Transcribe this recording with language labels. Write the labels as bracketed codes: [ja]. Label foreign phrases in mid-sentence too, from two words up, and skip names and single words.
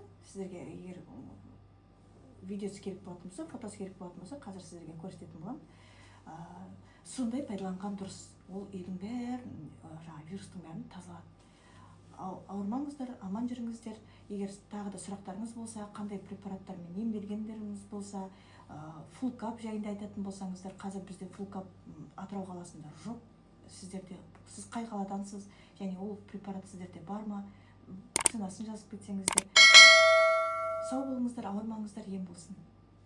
[kk] Сіздерге егер видеосы керек болатын болса, фотосы керек болатын болса, қазір сіздерге көрсететін боламын. Сондай пайдаланған дұрыс. Ол үйдің бәрін, вирустың бәрін тазалады. Ауырмаңыздар, аман жүріңіздер. Егер тағы да сұрақтарыңыз болса, қандай препараттармен емделгендеріңіз болса, full cup жайында айтатын болсаңыздар, қазір бізде full cup Атырау қаласында жоқ. Сіз қай қаладансыз, және ол препарат сіздерде бар ма? Ценасын жазып кетсеңіздер. Сау болыңыздар, ауырмаңыздар, ем болсын.